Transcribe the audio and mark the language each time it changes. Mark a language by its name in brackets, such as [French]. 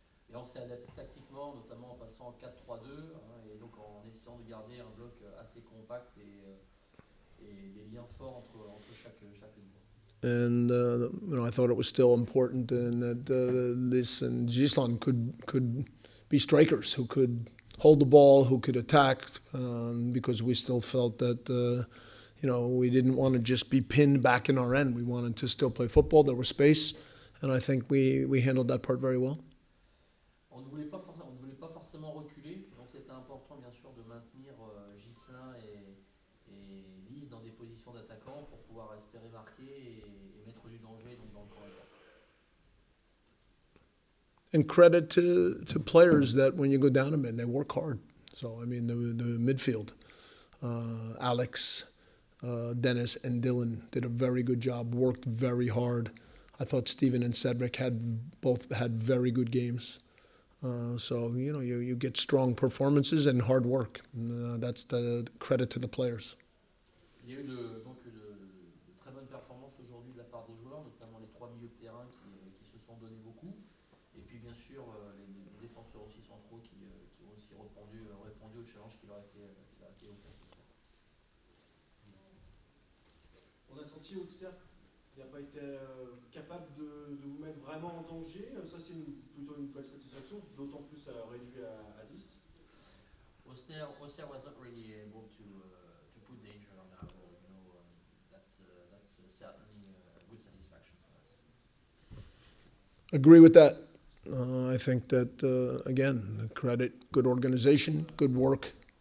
[French] Et on s'est adapté tactiquement, notamment en passant en 4-3-2, et donc en essayant de garder un bloc assez compact et des liens forts entre chaque ligne. [English] And I thought it was still important and that Liss and Gislan could be strikers who could hold the ball, who could attack, because we still felt that we didn't want to just be pinned back in our end. We wanted to still play football. There was space, and I think we handled that part very well. [French] On ne voulait pas forcément reculer, donc c'était important bien sûr de maintenir Ghislain et Lise dans des positions d'attaquants pour pouvoir espérer marquer et mettre du danger donc dans le camp adverse. [English] And credit to players that when you go down a man, they work hard. So, I mean, the midfield, Alex, Dennis, and Dylan did a very good job, worked very hard. I thought Steven and Cedric both had very good games. So, you get strong performances and hard work. That's the credit to the players. [French] Il y a eu de très bonnes performances aujourd'hui de la part des joueurs, notamment les 3 milieux de terrain qui se sont donné beaucoup. Et puis bien sûr les défenseurs aussi centraux qui ont aussi répondu au challenge qui leur a été offert ce soir. On a senti Auxerre qui n'a pas été capable de vous mettre vraiment en danger. Ça, c'est plutôt une belle satisfaction, d'autant plus réduit à 10. [English] Auxerre was not really able to put danger on our goal. That's certainly a good satisfaction for us. Agree with that. I think that, again, credit, good organization, good work.